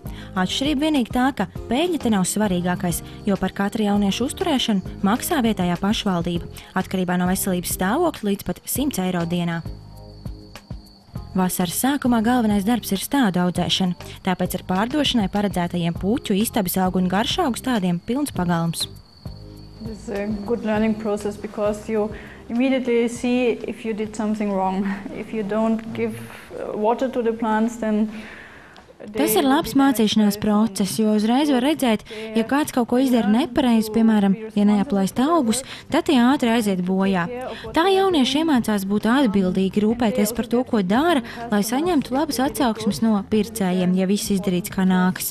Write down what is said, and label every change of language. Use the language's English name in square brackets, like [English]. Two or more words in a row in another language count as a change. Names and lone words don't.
[Latvian] Atšķirība vienīgi tā, ka peļņa te nav svarīgākais, jo par katru jauniešu uzturēšanu maksā vietējā pašvaldība, atkarībā no veselības stāvokļa līdz pat 100 eiro dienā. Vasaras sākumā galvenais darbs ir stādu audzēšana, tāpēc ar pārdošanai paredzētajiem puķu, istabas augu un garšaugu stādiem pilns pagalms. [English] It's a good learning process because you immediately see if you did something wrong. If you don't give water to the plants, then [Latvian] Tas ir labs mācīšanās process, jo uzreiz var redzēt, ja kāds kaut ko izdara nepareizi, piemēram, ja neaplaist augus, tad tie ātri aiziet bojā. Tā jaunieši iemācās būt atbildīgi, rūpēties par to, ko dara, lai saņemtu labas atsauksmes no pircējiem, ja viss izdarīts kā nākas.